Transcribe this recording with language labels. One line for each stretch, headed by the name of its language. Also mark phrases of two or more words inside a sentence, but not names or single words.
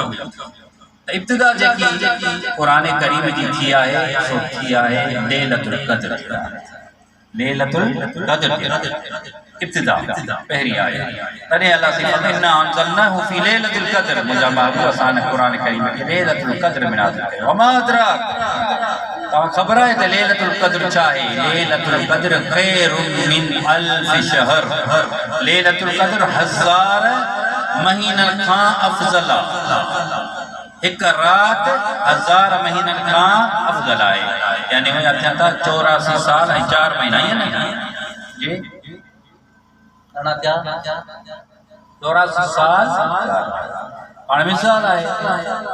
Sindhi: त इब्तिदा जेकी क़ुरान करीम जी थी आहे सो थी आहे लैलतुल क़द्र, लैलतुल क़द्र इब्तिदा पहरी आया। तने अल्लाह से
Arabic: إنا أنزلناه في ليلة القدر,
Sindhi: मुंहिंजा महबूब असां ने क़ुरान करीम खे लैलतुल क़द्र में नाज़िल कयो।
Arabic: وما أدراك,
Sindhi: तव्हां ख़बर आहे त लैलतुल क़द्र छा आहे? लैलतुल क़द्र
Arabic: خير من ألف شهر,
Sindhi: लैलतुल क़द्र 1000 महीननि खां अफ़ज़ल आहे। एक रात 1000 महीननि खां अफ़ज़ल आहे, यानी हुया थिया था 84 साल ऐं 4 महीना ई न जी 84 साल पाण मिसाल आहे।